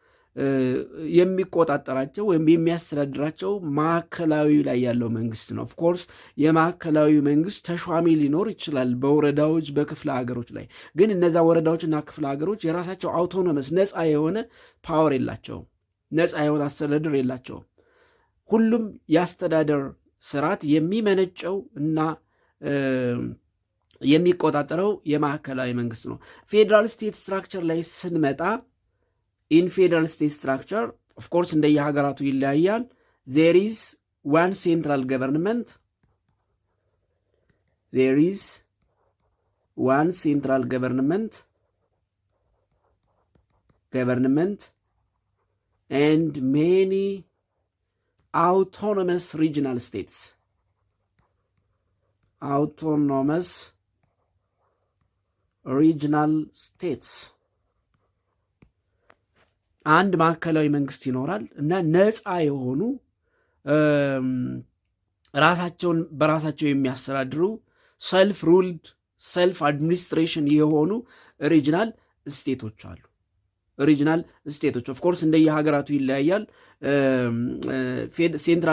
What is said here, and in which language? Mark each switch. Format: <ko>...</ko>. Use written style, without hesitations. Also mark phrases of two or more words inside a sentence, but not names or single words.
<am>የሚቆጣጠራቸው ወይም የሚያስተዳድራቸው ማዕከላዊ ላይ ያለው መንግስት ነው።</am> <en>of course</en> <am>የማዕከላዊ መንግስት ተሿሚ ሊኖር ይችላል በወረዳዎች በክፍለ ሀገሮች ላይ። ግን እነዛ ወረዳዎችና ክፍለ ሀገሮች የራሳቸው አውቶኖመስ ነፃ የሆነ ፓወር የላቸውም፣ ነፃ የሆነ አስተዳደር የላቸውም። ሁሉም የአስተዳደር ስርዓት የሚመነጨው እና የሚቆጣጠረው የማዕከላዊ መንግስት ነው።</am> <en>federal state structure</en> <am>ላይ ስንመጣ</am> <en>in federal state structure, of course,</en> <am>እንደየ ሀገራቱ ይለያያል።</am> <en>there is one central government. There is one central government and many autonomous regional states. Autonomous regional states.</en> <am>አንድ ማዕከላዊ መንግስት ይኖራል እና ነፃ የሆኑ ራሳቸውን በራሳቸው የሚያስተዳድሩ</am> <en>self ruled self administration</en> <am>የሆኑ</am> <en>regional states</en> <am>አሉ።</am> <en>regional states of course</en> <am>እንደየሀገራቱ ይለያያል። ሴንትራል</am>